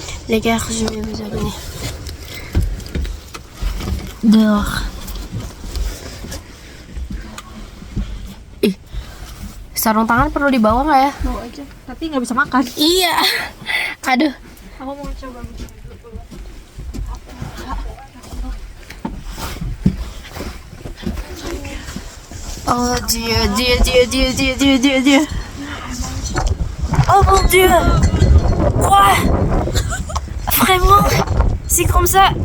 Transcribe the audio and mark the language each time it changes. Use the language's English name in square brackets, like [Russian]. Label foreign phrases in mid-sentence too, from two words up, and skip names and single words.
[French] Les gars, je vais vous abonner. Dehors. [Indonesian] Sarung tangan perlu dibawa nggak ya? Bawa aja, tapi nggak bisa makan. Iya. Aduh. Aku mau coba. [French] Oh Dieu. Oh mon Dieu. Quoi? Vraiment? C'est comme ça?